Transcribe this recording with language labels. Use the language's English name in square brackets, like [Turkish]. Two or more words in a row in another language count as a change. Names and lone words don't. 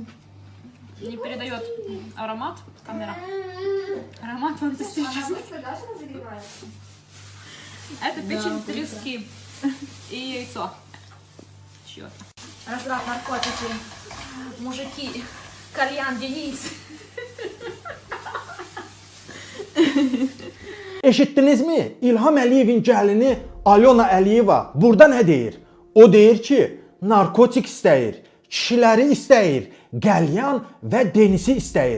[Russian] не передает аромат. Камера. Аромат фантастический. Она быстро даже разогревается? Это печень трески и яйцо. Черт. Раздрав наркотики, мужики, кальян, Денис. [Azerbaijani] Eşitdinizmi? İlham Əliyevin gəlini Alyona Əliyeva burada nə deyir? O deyir ki, narkotik istəyir, kişiləri istəyir, qəlyan və Denisi istəyir.